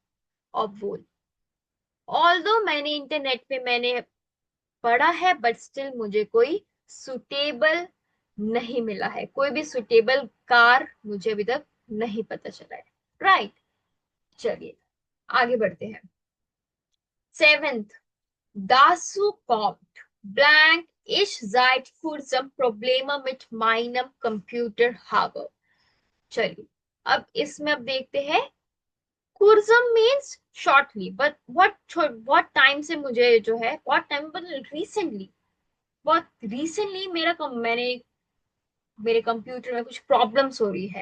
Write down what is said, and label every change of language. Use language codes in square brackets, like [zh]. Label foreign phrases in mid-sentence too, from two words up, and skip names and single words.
[hi] और बोल, ऑल दो मैंने इंटरनेट पे मैंने पढ़ा है, [en] but still [hi] मुझे कोई सुटेबल नहीं मिला है, कोई भी सुटेबल कार मुझे अभी तक नहीं पता चला है। राइट, चलिए आगे बढ़ते हैं। सेवेंथ, [de] dazu kommt blank, ich seit kurzem Probleme mit meinem Computer habe। [hi] चलिए, अब इसमें अब देखते हैं। कुर्जम [en] means shortly, [hi] बट बहुत टाइम से मुझे जो है, बहुत टाइम मतलब रिसेंटली, बहुत रिसेंटली मैंने मेरे कंप्यूटर में कुछ प्रॉब्लम्स हो रही है।